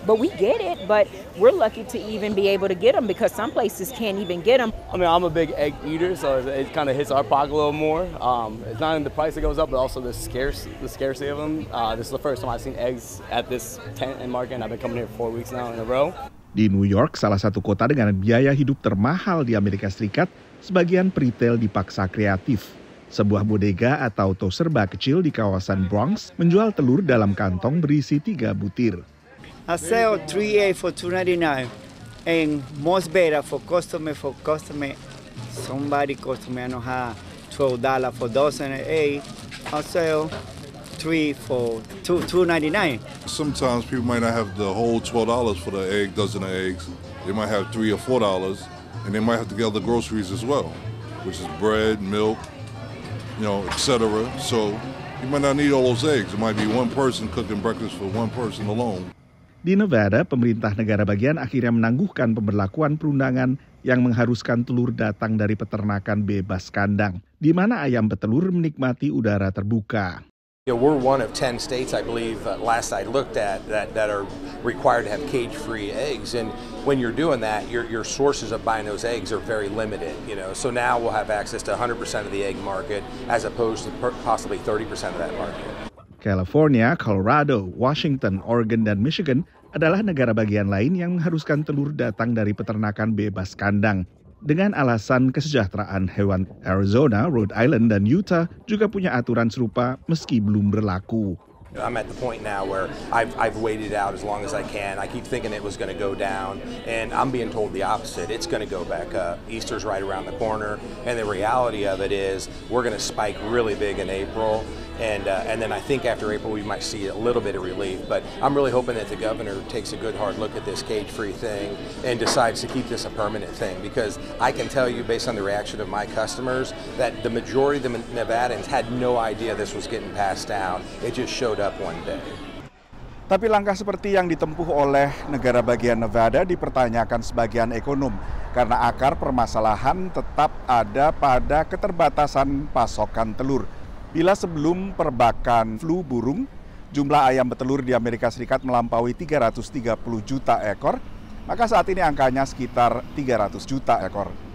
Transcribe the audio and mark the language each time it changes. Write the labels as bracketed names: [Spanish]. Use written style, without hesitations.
[English] But we get it, but we're lucky to even be able to get them because some places can't even get them. I mean, I'm a big egg eater, so it kind of hits our pocket a little more. It's not only the price that goes up, but also the scarcity of them. This is the first time I've seen eggs at this tent and market, and I've been coming here 4 weeks now in a row. [Indonesian] Di New York, salah satu kota dengan biaya hidup termahal di Amerika Serikat, sebagian peritel dipaksa kreatif. Sebuah bodega atau toko serba kecil di kawasan Bronx menjual telur dalam kantong berisi 3 butir. [English] I sell 3 eggs for $2.99 and most better for customer. Somebody customer I know how $12 for dozen eggs. I sell 3 for $2.99. Sometimes people might not have the whole $12 for the dozen of eggs. They might have $3 or $4, and they might have to get other groceries as well, which is bread, milk, etc. So you might not need all those eggs. It might be one person cooking breakfast for one person alone. [Indonesian] Di Nevada, pemerintah negara bagian akhirnya menangguhkan pemberlakuan perundangan yang mengharuskan telur datang dari peternakan bebas kandang, di mana ayam petelur menikmati udara terbuka. [English] We're one of 10 states, I believe, last I looked at, that are required to have cage-free eggs. And when you're doing that, your sources of buying those eggs are very limited. So now we'll have access to 100% of the egg market, as opposed to possibly 30% of that market. [Indonesian] California, Colorado, Washington, Oregon, dan Michigan adalah negara bagian lain yang mengharuskan telur datang dari peternakan bebas kandang. Dengan alasan kesejahteraan hewan, Arizona, Rhode Island, dan Utah juga punya aturan serupa meski belum berlaku. [English] I'm at the point now where I've waited out as long as I can. I keep thinking it was going to go down, and I'm being told the opposite. It's going to go back up. Easter's right around the corner, and the reality of it is we're going to spike really big in April. And then I think after April we might see a little bit of relief. But I'm really hoping that the governor takes a good hard look at this cage-free thing and decides to keep this a permanent thing. Because I can tell you, based on the reaction of my customers, that the majority of the Nevadans had no idea this was getting passed down. It just showed up one day. [Indonesian] Tapi langkah seperti yang ditempuh oleh negara bagian Nevada dipertanyakan sebagian ekonom karena akar permasalahan tetap ada pada keterbatasan pasokan telur. Bila sebelum perbakan flu burung, jumlah ayam betelur di Amerika Serikat melampaui 330 juta ekor, maka saat ini angkanya sekitar 300 juta ekor.